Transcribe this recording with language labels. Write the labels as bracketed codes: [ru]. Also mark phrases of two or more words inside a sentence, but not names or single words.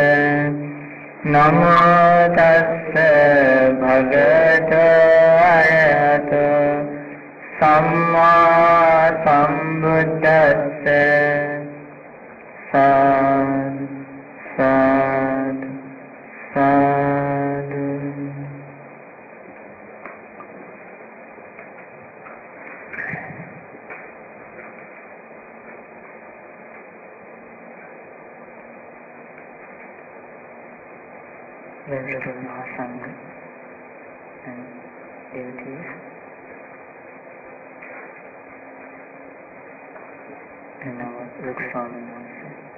[pi] Namo tassa bhagavato arahato Samma Sambuddhassa. Sadhu, sadhu, sadhu. [en] Venerable Mahasangha and devotees, and our Rukswami also.